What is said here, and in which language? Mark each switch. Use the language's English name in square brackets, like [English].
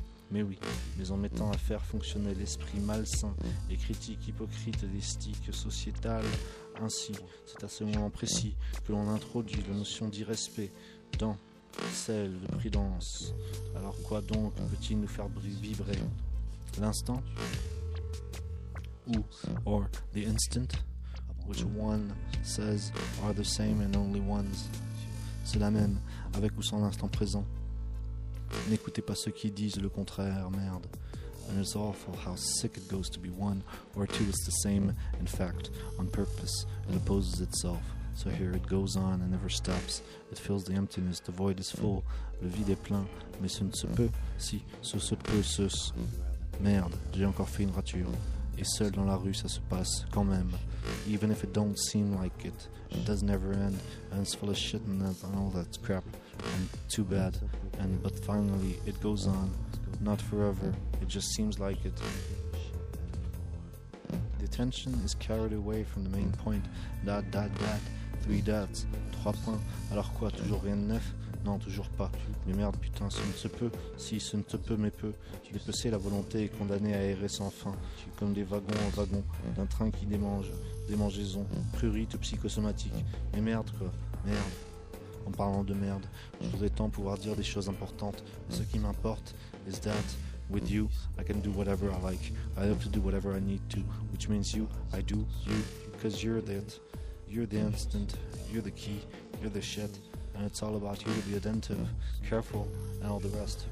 [French] Mais oui, mais en mettant à faire fonctionner l'esprit malsain et critique hypocrite des sticks sociétales, ainsi, c'est à ce moment précis que l'on introduit la notion d'irrespect dans celle de prudence. Alors quoi donc peut-il nous faire vibrer? L'instant? [English] Ou, or the instant, which one says are the same and only ones. [French] C'est la même, avec ou sans l'instant présent. N'écoutez pas ceux qui disent le contraire, merde. [English] And it's awful how sick it goes to be one or two is the same, in fact, on purpose, it opposes itself. So here it goes on and never stops. It fills the emptiness, the void is full, [French] le vide est plein. Mais ce ne se peut, si, ce se peut, ce se... Merde, j'ai encore fait une rature. Et seul dans la rue ça se passe, quand même. [English] Even if it don't seem like it, it does never end. And it's full of shit and all that crap. And too bad, and but finally it goes on, not forever, it just seems like it. The attention is carried away from the main point, dot dot dot, three dots, [French] trois points. Alors quoi, toujours rien de neuf? Non, toujours pas. Mais merde, putain, ce ne se peut, si ce ne se peut, mais peu. Dépecer la volonté est condamné à errer sans fin, comme des wagons en wagon, d'un train qui démange, démangeaison, prurite psychosomatique. Mais merde quoi, merde. en parlant de merde. Je voudrais tant pouvoir dire des choses importantes. Ce qui m'importe [English] is that with you, I can do whatever I like. I have to do whatever I need to, which means you, I do you, because you're that. You're the instant, you're the key, you're the shit, and it's all about you to be attentive, careful, and all the rest.